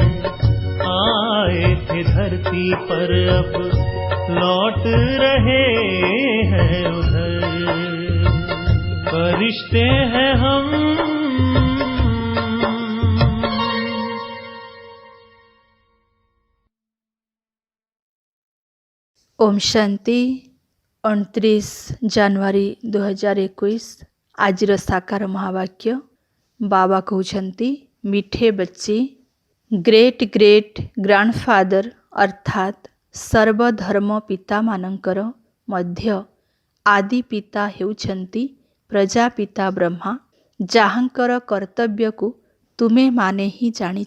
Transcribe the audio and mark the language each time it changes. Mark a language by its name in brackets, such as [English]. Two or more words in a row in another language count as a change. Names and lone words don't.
[Hindi] आए थे धरती पर अब लौट रहे हैं उधर। फरिश्ते हैं हम। ओम शांति। [Odia] 29 ଜାନୁଆରୀ 2021 ଆଜିର ସାକାର ମହାବାକ୍ୟ। ବାବା କହୁଛନ୍ତି, [Hindi] मीठे बच्चे [English] great great grandfather [Odia] ଅର୍ଥାତ୍ ସର୍ବଧର୍ମ ପିତାମାନଙ୍କର ମଧ୍ୟ ଆଦି ପିତା ହେଉଛନ୍ତି ପ୍ରଜାପିତା ବ୍ରହ୍ମା, ଯାହାଙ୍କର କର୍ତ୍ତବ୍ୟକୁ ତୁମେମାନେ ହିଁ ଜାଣିଛ।